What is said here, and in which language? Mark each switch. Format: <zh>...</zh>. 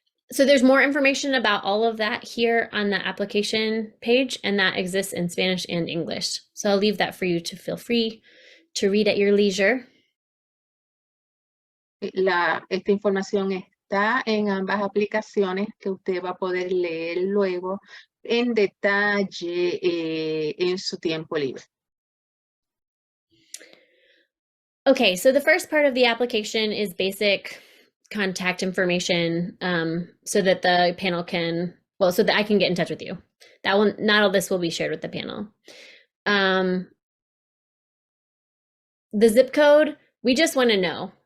<en>So there's more information about all of that here on the application page, and that exists in Spanish and English. So I'll leave that for you to feel free to read at your leisure.</en> <es>Esta información está en ambas aplicaciones que usted va a poder leer luego en detalle en su tiempo libre.</es> <en>Okay, so the first part of the application is basic contact information so that the panel can, so that I can get in touch with you. That one, not all this will be shared with the panel. The zip code, we just want to know.</en>